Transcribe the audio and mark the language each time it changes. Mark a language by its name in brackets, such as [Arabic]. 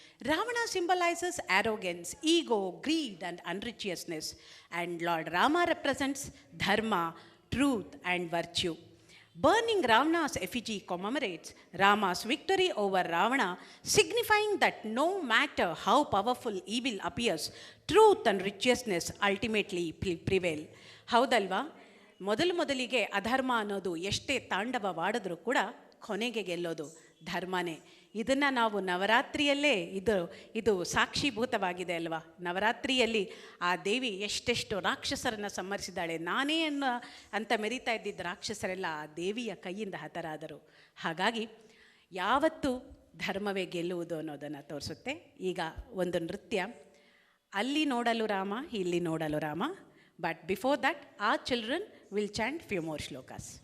[English] Ravana symbolizes arrogance, ego, greed and unrighteousness, and Lord Rama represents dharma, truth and virtue. Burning Ravana's effigy commemorates Rama's victory over Ravana, signifying that no matter how powerful evil appears, truth and righteousness ultimately prevail. [Kannada] ಹೌದಲ್ವಾ? ಮೊದಲಿಗೆ ಅಧರ್ಮ ಅನ್ನೋದು ಎಷ್ಟೇ ತಾಂಡವವಾಡಿದ್ರೂ ಕೂಡ ಕೊನೆಗೆ ಗೆಲ್ಲೋದು ಧರ್ಮನೇ. ಇದನ್ನು ನಾವು ನವರಾತ್ರಿಯಲ್ಲೇ ಇದು ಸಾಕ್ಷೀಭೂತವಾಗಿದೆ ಅಲ್ವಾ? ನವರಾತ್ರಿಯಲ್ಲಿ ಆ ದೇವಿ ಎಷ್ಟೆಷ್ಟು ರಾಕ್ಷಸರನ್ನು ಸಂಹರಿಸಿದ್ದಾಳೆ. ನಾನೇ ಅಂತ ಮೆರಿತಾ ಇದ್ದಿದ್ದ ರಾಕ್ಷಸರೆಲ್ಲ ಆ ದೇವಿಯ ಕೈಯಿಂದ ಹತರಾದರು. ಹಾಗಾಗಿ ಯಾವತ್ತೂ ಧರ್ಮವೇ ಗೆಲ್ಲುವುದು ಅನ್ನೋದನ್ನು ತೋರಿಸುತ್ತೆ. ಈಗ ಒಂದು ನೃತ್ಯ, ಅಲ್ಲಿ ನೋಡಲು ರಾಮ ಇಲ್ಲಿ ನೋಡಲು Rama. [English] But before that our children will chant few more shlokas.